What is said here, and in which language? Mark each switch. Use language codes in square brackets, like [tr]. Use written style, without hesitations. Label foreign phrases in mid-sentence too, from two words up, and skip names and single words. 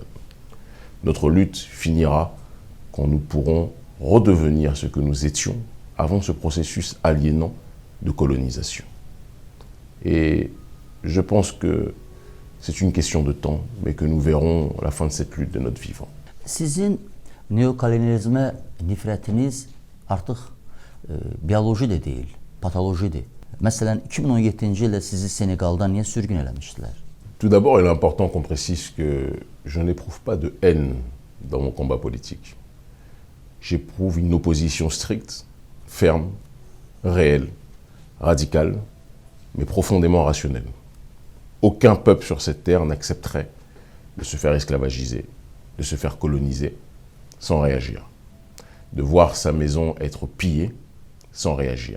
[fr] Notre lutte finira quand nous pourrons redevenir ce que nous étions avant ce processus aliénant de colonisation. Et je pense que c'est une question de temps, mais que nous verrons à la fin de cette lutte de notre vivant. [az] Sizin neokolonializmə nifrətiniz artıq bioloji də deyil, patolojidir. Məsələn, 2017-ci ildə sizi Sénégaldan niyə sürgün eləmişdilər? [fr] Tout d'abord, il est important qu'on précise que je n'éprouve pas de haine dans mon combat politique. J'éprouve une opposition stricte, ferme, réelle, radicale, mais profondément rationnelle. Aucun peuple sur cette terre n'accepterait de se faire esclavagiser, de se faire coloniser sans réagir, de voir sa maison être pillée sans réagir.